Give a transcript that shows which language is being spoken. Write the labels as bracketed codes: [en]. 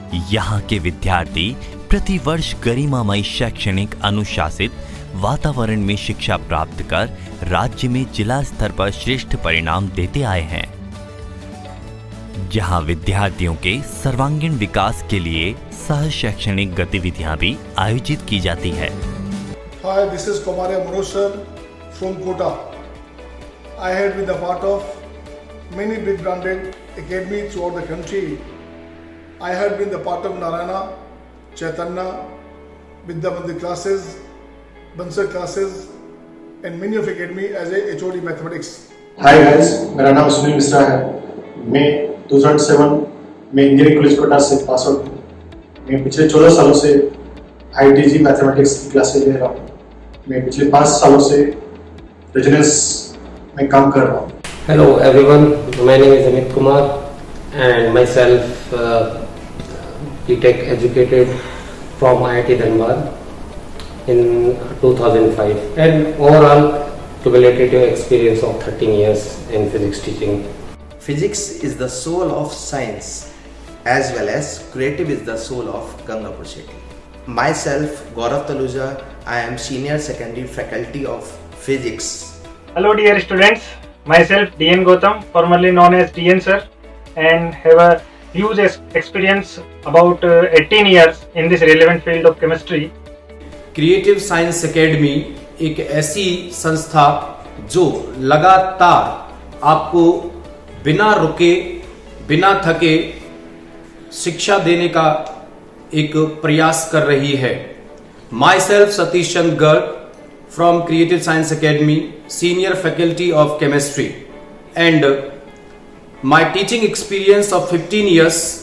[hi] यहाँ के विद्यार्थी प्रतिवर्ष गरिमामय शैक्षणिक अनुशासित वातावरण में शिक्षा प्राप्त कर राज्य में जिला स्तर पर श्रेष्ठ परिणाम देते आए हैं, जहां विद्यार्थियों के सर्वांगीण विकास के लिए सह शैक्षणिक गतिविधियां भी आयोजित की जाती है। [en] Hi, this is Komaria Manoj sir from Kota. I had been a part of many big branded academies throughout the country. I had been the part of Narayana, Chaitanya, Vidya Mandir classes, Bansar classes, and many of academy as a HOD mathematics. Hi guys, [hi] मेरा नाम सुनील मिश्रा है। मैं 2007 में engineering college Kota से pass out हूँ। मैं पिछले 14 सालों से IIT मैथमेटिक्स की क्लासेज ले रहा हूँ। मैं पिछले 5 सालों से रेजिडेंस में काम कर रहा हूँ। [en] Hello everyone, my name is Amit Kumar and myself BTech educated from IIT Dhanbad in 2005 and overall cumulative experience of 13 years in physics teaching. Physics is the soul of science as well as creative is the soul of Gangapur city. Myself, Gaurav Taluja, I am senior secondary faculty of physics. Hello dear students, myself DN Gautam, formerly known as DN sir, and have a huge experience about 18 years in this relevant field of chemistry. [hi] Creative science academy एक ऐसी संस्था जो लगातार आपको बिना रुके बिना थके शिक्षा देने का एक प्रयास कर रही है। [en] Myself Satish Chandra Garg from creative science academy, senior faculty of chemistry and my teaching experience of 15 years.